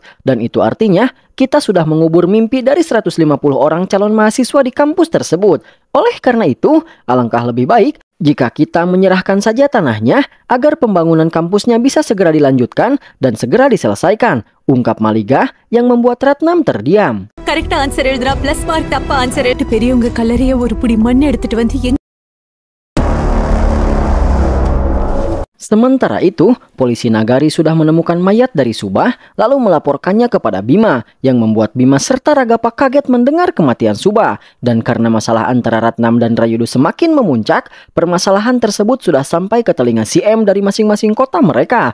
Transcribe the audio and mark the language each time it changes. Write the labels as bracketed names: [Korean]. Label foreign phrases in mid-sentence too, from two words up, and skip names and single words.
[Indonesian] Dan itu artinya kita sudah mengubur mimpi dari 150 orang calon mahasiswa di kampus tersebut. Oleh karena itu, alangkah lebih baik jika kita menyerahkan saja tanahnya agar pembangunan kampusnya bisa segera dilanjutkan dan segera diselesaikan, ungkap Maliga yang membuat Ratnam terdiam. [English] correct answer [Tamil] எழுதுறா [English] plus mark [Tamil] தப்பா ஆன்சர் எடுத்து பெரியவங்க கல்லறைய ஒரு புடி மண் எடுத்துட்டு வந்து [Indonesian] Sementara itu, polisi Nagari sudah menemukan mayat dari Subah lalu melaporkannya kepada Bima yang membuat Bima serta Ragapa kaget mendengar kematian Subah. Dan karena masalah antara Ratnam dan Rayudu semakin memuncak, permasalahan tersebut sudah sampai ke telinga CM dari masing-masing kota mereka.